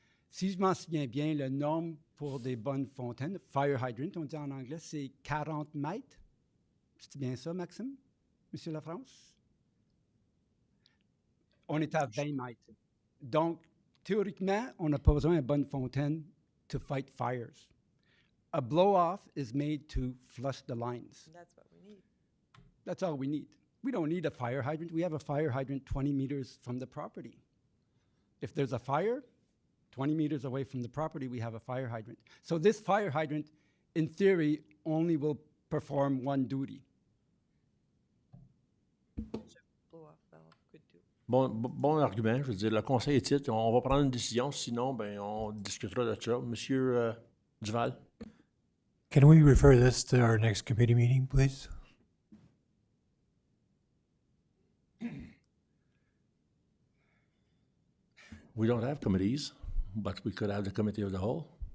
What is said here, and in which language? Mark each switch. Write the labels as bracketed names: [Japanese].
[French] Si je m'en souviens bien, le norme pour des bonnes fontaines, fire hydrant, on dit en anglais, c'est 40 mètres. C'est bien ça, Maxime? Monsieur Lafrance? On est à 20 mètres. Donc, théoriquement, on n'a pas besoin d'une bonne fontaine [English] to fight fires. A blow-off is made to flush the lines. That's what we need. That's all we need. We don't need a fire hydrant. We have a fire hydrant 20 meters from the property. If there's a fire, 20 meters away from the property, we have a fire hydrant. So this fire hydrant, in theory, only will perform one duty. [French] Bon argument. Je veux dire, le conseil est titre. On va prendre une décision. Sinon, ben, on discutera de ça. Monsieur Duval. [English] Can we refer this to our next committee meeting, please? We don't have committees, but we could have the committee of the whole.